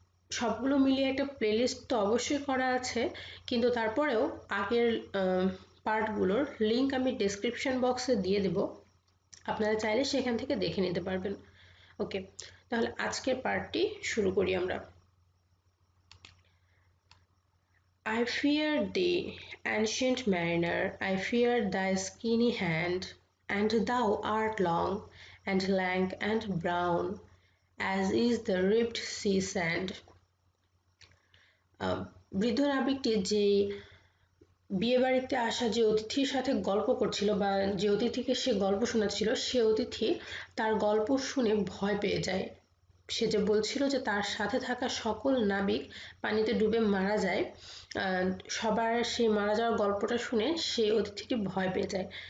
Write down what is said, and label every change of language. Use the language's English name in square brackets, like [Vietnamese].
[Bangla] সবগুলো মিলিয়ে একটা প্লেলিস্ট তো অবশ্যই করা আছে, কিন্তু তারপরেও আগের পার্টগুলোর লিংক আমি ডেসক্রিপশন বক্সে দিয়ে দেব, আপনারা চাইলে সেখান থেকে দেখে নিতে পারবেন। ওকে, তাহলে আজকের পার্টটি শুরু করি আমরা। [English] I fear thee, ancient mariner, I fear thy skinny hand, and thou art long, and lank, and brown, as is the ribbed sea sand. [Bangla] বৃদ্ধ নাবিকটি যেই বিয়ে বাড়িতে আসা যে অতিথির সাথে গল্প করছিল বা যে অতিথিকে সে গল্প শোনাচ্ছিল, সে অতিথি তার গল্প শুনে ভয় পেয়ে যায়। সে যে বলছিল যে তার সাথে থাকা সকল নাবিক পানিতে ডুবে মারা যায়, সবার সেই মারা যাওয়ার গল্পটা শুনে সেই অতিথিটি ভয় পেয়ে যায়।